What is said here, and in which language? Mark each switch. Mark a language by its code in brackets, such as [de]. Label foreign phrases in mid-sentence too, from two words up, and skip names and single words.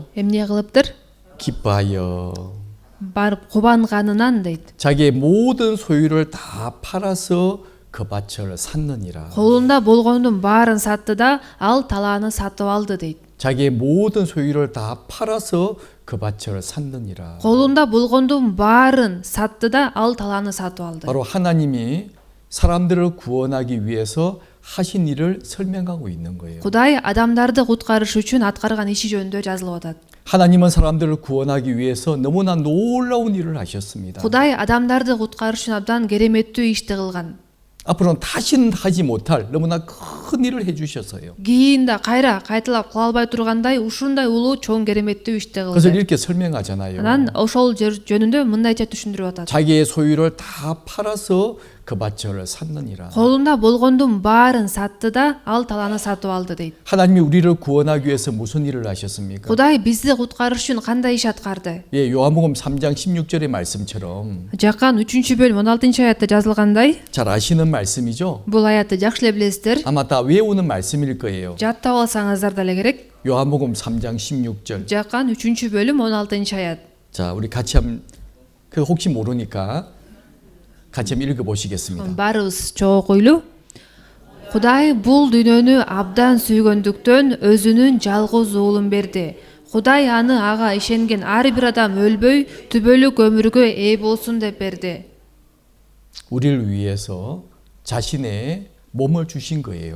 [ky] Эмне кылыптыр? [ko] 기뻐하여 [ky] Барып кубанганынан дейт. [ko] 자기의 모든 소유를 다 팔아서 그 밭을 샀느니라. [ky] Колунда болгондун баарын сатты да, ал талааны сатып алды дейт. [ko] 자기의 모든 소유를 다 팔아서 그 밭을 샀느니라. [ky] Колунда болгондун баарын сатты да, ал талааны сатып алды. [ko] 바로 하나님이 사람들을 구원하기 위해서 하신 일을 설명하고 있는 거예요. [ky] Кудай адамдарды куткарыш үчүн аткарган иши жөнүндө жазылып атат. [ko] 하나님은 사람들을 구원하기 위해서 너무나 놀라운 일을 하셨습니다. [ky] Кудай адамдарды куткарыш үчүн абдан кереметтүү ишти кылган. [ko] 앞으로는 다시는 하지 못할 너무나 큰 일을 해주셨어요. [ky] Кийин да кайра кайталап кыла албай тургандай ушундай улуу чоң кереметтүү ишти [ko] 그것을 [ky] кылды. [ko] 이렇게 설명하잖아요. [ky] Анан ошол жөнүндө мындайча түшүндүрүп атат. [ko] 자기의 소유를 다 팔아서 그 밭을 샀느니라. [ky] Колунда болгондун баарын сатты да, ал талааны сатып алды дейт. [ko] 하나님이 우리를 구원하기 위해서 무슨 일을 하셨습니까? [ky] Кудай бизди куткарыш үчүн кандай иш аткарды? [ko] 예, 요한복음 3장 16절의 말씀처럼 [ky] Жакан 3 бөлүм 16 аятта жазылгандай, [ko] 잘 아시는 말씀이죠. [ky] бул аятты жакшы эле билесиздер. [ko] 아마 다 외우는 말씀일 거예요. [ky] Жаттап алсаңыздар деле керек. [ko] 요한복음 3장 16절. [ky] Жакан 3 бөлүм 16 аят. [ko] 자, 우리 같이 한번 그 혹시 모르니까 같이 한번 읽어 보시겠습니다. [ky] Барыбыз чогулу. Кудай бул дүйнөнү абдан сүйгөндүктөн өзүнүн жалгыз уулун берди. Кудай аны ага ишенген ар бир адам өлбөй, түбөлүк өмүргө ээ болсун деп берди. [ko] 우리를 위해서 자신의 몸을 주신 거예요.